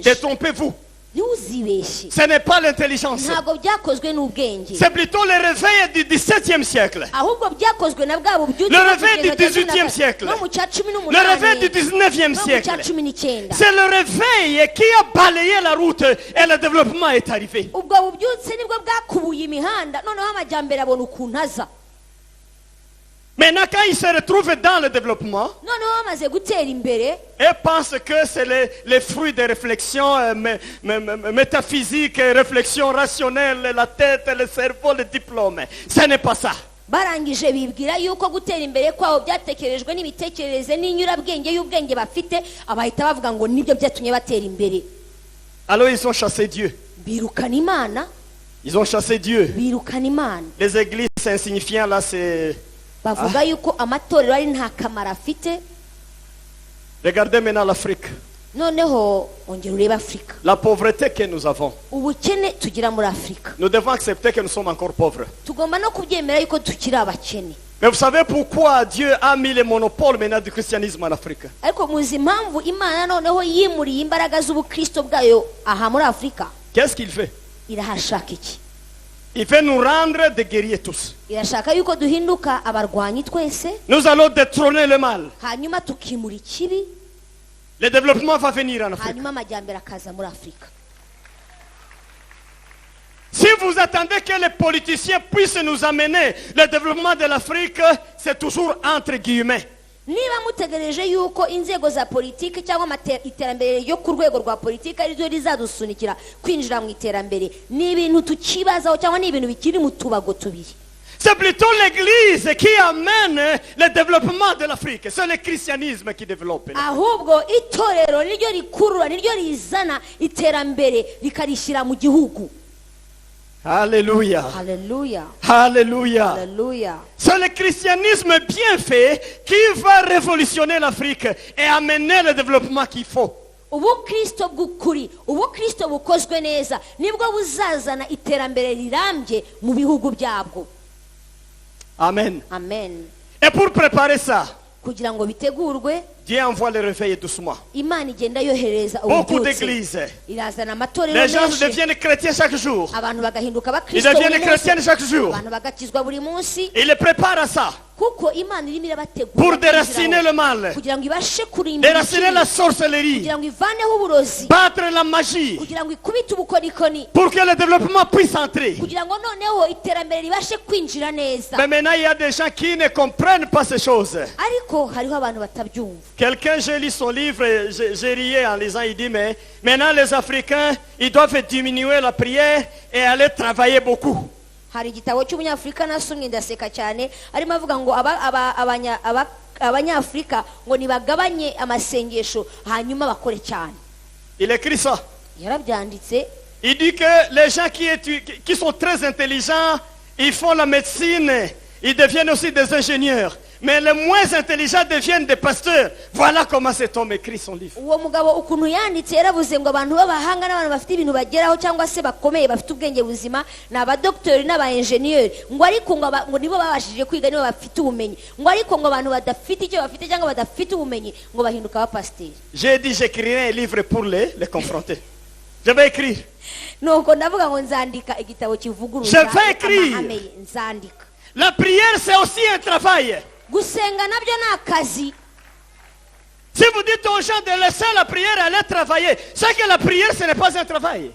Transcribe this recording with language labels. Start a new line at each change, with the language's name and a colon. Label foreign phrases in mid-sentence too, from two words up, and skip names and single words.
French: Détrompez-vous.
Kinyarwanda: ntiwuzibeshye,
French: Ce n'est pas l'intelligence.
Kinyarwanda: ntabwo byakozwe n'ubwenge,
French: C'est plutôt le réveil du XVIIe siècle.
Kinyarwanda: ahubwo byakozwe na bwa bubyutse
French: Le
Kinyarwanda: bwo
French: réveil du
Kinyarwanda: kugeza cumi na
French: 18e siècle.
Kinyarwanda: no mu cya cumi
French: Le
Kinyarwanda: n'umunani,
French: réveil du 19e
Kinyarwanda: no mu cya
French: siècle.
Kinyarwanda: cumi n'icyenda.
French: C'est le réveil qui a balayé la route et le développement est arrivé.
Kinyarwanda: ubwo bubyutse nibwo bwakubuye imihanda, noneho amajyambere abona ukuntu aza.
French: Maintenant, quand ils se retrouvent dans le développement,
Kinyarwanda: noneho bamaze gutera imbere
French: et pensent que c'est les fruits des réflexions métaphysiques, réflexions rationnelles, la tête, le cerveau, le diplôme. Ce n'est pas ça.
Kinyarwanda: barangije bibwira yuko gutera imbere kwabo byatekerejwe n'imitekerereze n'inyurabwenge y'ubwenge bafite, abahita bavuga ngo nibyo byatumye batera imbere.
French: Alors ils ont chassé Dieu.
Kinyarwanda: Birukana Imana.
French: Ils ont chassé Dieu.
Kinyarwanda: Birukana Imana.
French: Les églises insignifiantes là, c'est...
Kinyarwanda: bavuga yuko amatorero ari nta kamaro afite.
French: Regardez maintenant l'Afrique.
Kinyarwanda: Noneho ongera urebe Afrika.
French: La pauvreté que nous avons.
Kinyarwanda: Ubukene tugira muri Afrika.
French: Nous devons accepter que nous sommes encore pauvres.
Kinyarwanda: Tugomba no kubyemera yuko tukiri abakene.
French: Mais vous savez pourquoi Dieu a mis le monopole maintenant du christianisme en Afrique?
Kinyarwanda: Ariko muzi impamvu Imana noneho yimuriye imbaraga z'ubukristo bwayo aha muri Afrika?
French: Qu'est-ce qu'il fait?
Kinyarwanda: Irahashaka iki?
French: Il fait nous rendre des guerriers tous.
Kinyarwanda: Irashaka yuko duhinduka abarwanyi twese.
French: Nous allons détrôner le mal.
Kinyarwanda: Hanyuma tukimura ikibi.
French: Le développement va venir en Afrique.
Kinyarwanda: Hanyuma amajyambere akaza muri Afrika.
French: Si vous attendez que les politiciens puissent nous amener le développement de l'Afrique, c'est toujours entre guillemets.
Kinyarwanda: Niba mutegereje yuko inzego za politiki cyangwa iterambere ryo ku rwego rwa politiki ari ryo rizadusunikira kwinjira mu iterambere, ni ibintu tukibazaho cyangwa ni ibintu bikiri mu tubago tubiri.
French: C'est plutôt l'église qui amène le développement de l'Afrique. C'est le christianisme qui développe.
Kinyarwanda: Ahubwo itorero niryo rikurura, niryo rizana iterambere rikarishyira mu gihugu.
French: Alléluia.
Kinyarwanda: Alléluia.
French: Alléluia.
Kinyarwanda: Alléluia.
French: C'est le christianisme bien fait qui va révolutionner l'Afrique et amener le développement qu'il faut.
Kinyarwanda: Ubukristo bw'ukuri, ubukristo bukozwe neza nibwo buzazana iterambere rirambye mu bihugu byabwo.
French: Amen.
Kinyarwanda: Amen.
French: Et pour préparer ça,
Kinyarwanda: kugira ngo bitegurwe,
French: Dieu envoie le réveil doucement.
Kinyarwanda: Imana igenda yohereza
French: Beaucoup
Kinyarwanda: ububyutse.
French: d'églises.
Kinyarwanda: Irazana amatorero
French: Les gens
Kinyarwanda: menshi.
French: deviennent chrétiens chaque jour.
Kinyarwanda: Abantu bagahinduka
French: Ils
Kinyarwanda: abakristo
French: deviennent
Kinyarwanda: buri
French: chrétiens
Kinyarwanda: munsi.
French: chaque jour.
Kinyarwanda: Abantu bagakizwa buri munsi.
French: Il les prépare à ça.
Kinyarwanda: Kuko Imana irimo irabategura
French: Pour déraciner le mal.
Kinyarwanda: kugira ngo ibashe kurimbura
French: Déraciner la sorcellerie.
Kinyarwanda: kugira ngo ivaneho uburozi,
French: Battre la magie.
Kinyarwanda: kugira ngo ikubite ubukorikoni,
French: Pour que le développement puisse entrer.
Kinyarwanda: kugira ngo noneho iterambere ribashe kwinjira neza.
French: Mais maintenant, il y a des gens qui ne comprennent pas ces choses.
Kinyarwanda: Ariko hariho abantu batabyumva.
French: Quelqu'un, j'ai lu son livre, j'ai rié en lisant, il dit, mais maintenant les Africains, ils doivent diminuer la prière et aller travailler beaucoup.
Kinyarwanda: Hari igitabo cy'umunyafrika nasomye ndaseka cyane, arimo avuga ngo abanyafrika ngo nibagabanye amasengesho hanyuma bakore cyane.
French: Il écrit ça.
Kinyarwanda: Yarabyanditse.
French: Il dit que les gens qui sont très intelligents, ils font la médecine, ils deviennent aussi des ingénieurs. Mais les moins intelligents deviennent des pasteurs. Voilà comment cet homme écrit son livre.
Kinyarwanda: Uwo mugabo ukuntu yanditse yaravuze ngo abantu b'abahanga n'abantu bafite ibintu bageraho cyangwa se bakomeye bafite ubwenge buzima ni abadoktori n'abaenjeniyeri, ngo ariko ngo nibo babashije kwiga, nibo bafite ubumenyi, ngo ariko ngo abantu badafite icyo bafite cyangwa badafite ubumenyi ngo bahinduka abapasiteri.
French: J'ai dit j'écrirai un livre pour les confronter. Je vais écrire.
Kinyarwanda: Nuko ndavuga ngo nzandika igitabo kivuguruza amahame ye, nzandika.
French: La prière c'est aussi un travail.
Kinyarwanda: Gusenga nabyo ni akazi.
French: Si vous dites aux gens de laisser la prière aller travailler, c'est que la prière ce n'est pas un travail.